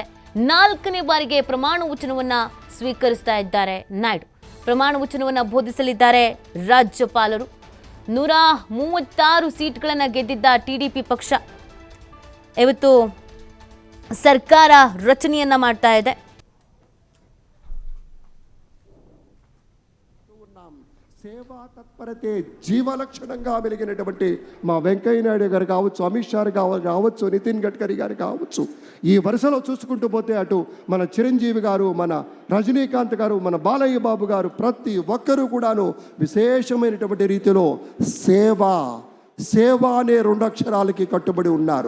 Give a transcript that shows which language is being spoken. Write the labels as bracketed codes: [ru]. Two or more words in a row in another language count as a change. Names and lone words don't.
[kn] 4ನೇ ಬಾರಿಗೆ ಪ್ರಮಾಣ ವಚನವನ್ನ ಸ್ವೀಕರಿಸ್ತಾ ಇದ್ದಾರೆ ನಾಯ್ಡು. ಪ್ರಮಾಣ ವಚನವನ್ನ ಬೋಧಿಸಲಿದ್ದಾರೆ ರಾಜ್ಯಪಾಲರು. 136 ಸೀಟ್ಗಳನ್ನು ಗೆದ್ದಿದ್ದ ಟಿಡಿಪಿ ಪಕ್ಷ ಇವತ್ತು ಸರ್ಕಾರ ರಚನೆಯನ್ನ ಮಾಡ್ತಾ ಇದೆ. [te] సేవా తత్పరతే జీవలక్షణంగా వెలిగినటువంటి మా వెంకయ్య నాయుడు గారు కావచ్చు, అమిత్ షా గారు కావచ్చు, నితిన్ గడ్కరీ గారు కావచ్చు, ఈ వరుసలో చూసుకుంటూ పోతే అటు మన చిరంజీవి గారు, మన రజనీకాంత్ గారు, మన బాలయ్య బాబు గారు, ప్రతి ఒక్కరూ కూడాను విశేషమైనటువంటి రీతిలో సేవ అనే 2 అక్షరాలకి కట్టుబడి ఉన్నారు.